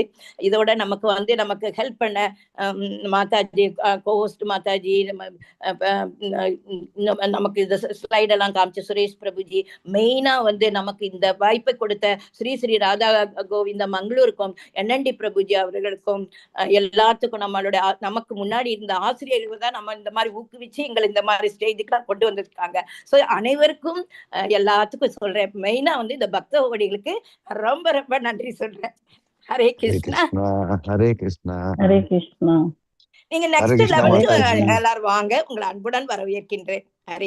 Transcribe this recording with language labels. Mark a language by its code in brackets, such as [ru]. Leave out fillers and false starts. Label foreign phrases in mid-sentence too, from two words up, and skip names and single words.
[ta] இதோட நமக்கு ஹெல்ப் பண்ண மாதாஜி, கோஹோஸ்ட் மாதாஜி, நமக்கு இந்த ஸ்லைட் எல்லாம் காமிச்ச சுரேஷ் பிரபுஜி, மெயினா வந்து நமக்கு இந்த வாய்ப்பை கொடுத்த ஸ்ரீ ஸ்ரீ ராதா கோவிந்த மங்களூருக்கும் NND பிரபுஜி அவர்களுக்கும் எல்லாத்துக்கும் நமக்கு முன்னாடி இருந்த ஆசிரியர்கள் தான் நம்ம இந்த மாதிரி ஊக்குவிச்சு எங்களை இந்த மாதிரி ஸ்டேஜுக்கு கொண்டு வந்திருக்காங்க. ஸோ அனைவருக்கும் எல்லாத்துக்கும் சொல்றேன். மெயினா வந்து இந்த பக்த ஓடிகளுக்கு ரொம்ப ரொம்ப நன்றி சொல்றேன். [sa] ஹரே கிருஷ்ணா हरे कृष्णा हरे कृष्णा [ta] நீங்க [sa] हरे [ta] நெக்ஸ்ட் [sa] कृष्णा [ta] 11th माताजी எல்லாரும் வாங்க, உங்களை அன்புடன் வரவேற்கின்றேன். ஹரே